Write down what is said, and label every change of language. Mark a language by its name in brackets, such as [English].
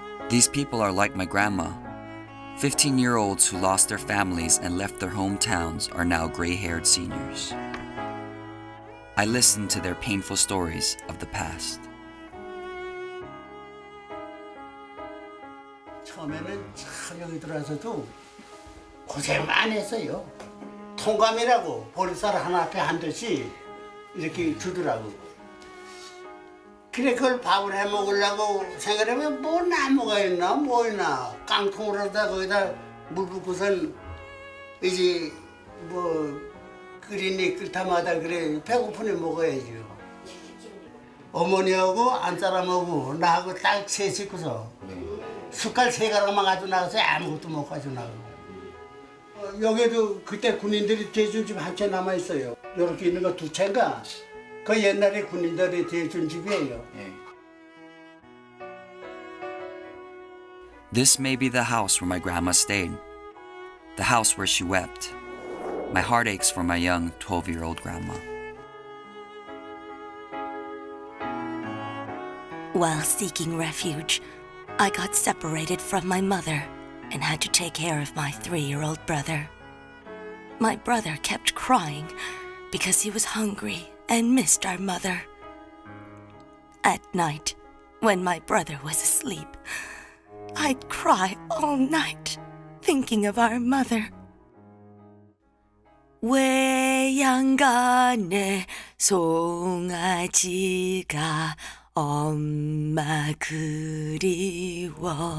[English] These people are like my grandma. 15-year-olds who lost their families and left their hometowns are now gray-haired seniors. I listen to their painful stories of the past. [Korean] 처음에는 참 여기 들어와서도 고생 많이 했어요. 통감이라고 보리쌀 하나 앞에 한 듯이 이렇게 주더라고. 그래 그걸 밥을 해 먹으려고 생각하면 뭐 나무가 있나 뭐 있나 깡통으로다 거기다 물 붓고선 이제 뭐 끓이니 끓다마다 그래 배고프니 먹어야죠. 어머니하고 안사람하고 나하고 딱 셋이 있고서 숟갈 3가락만 가지고 나가서 아무것도 못 가지고 나가고. 여기도 그때 군인들이 대준 집 한 채 남아 있어요. 이렇게 있는 거 2채인가? 그 옛날에 군인들이 대준 집이에요. [English] This may be the house where my grandma stayed, the house where she wept. My heart aches for my young 12-year-old grandma. While seeking refuge, I got separated from my mother and had to take care of my 3-year-old brother. My brother kept crying because he was hungry and missed our mother. At night, when my brother was asleep, I'd cry all night thinking of our mother. [Korean] 외양간에 송아지가 엄마 그리워.